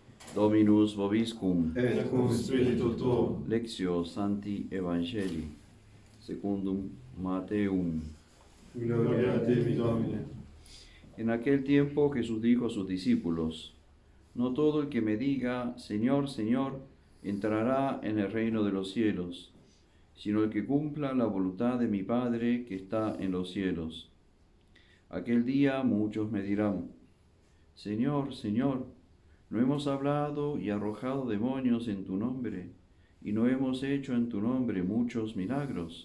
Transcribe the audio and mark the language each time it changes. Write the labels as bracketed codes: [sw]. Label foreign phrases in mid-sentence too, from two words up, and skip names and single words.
[la] Dominus vobiscum. Et cum spiritu tuo. Lectio Sancti Evangelii secundum Mateum. Gloria a te, Domine. [es] En aquel tiempo Jesús dijo a sus discípulos: No todo el que me diga, Señor, Señor, entrará en el reino de los cielos, sino el que cumpla la voluntad de mi Padre que está en los cielos. Aquel día muchos me dirán: Señor, Señor, ¿no hemos hablado y arrojado demonios en tu nombre, y no hemos hecho en tu nombre muchos milagros?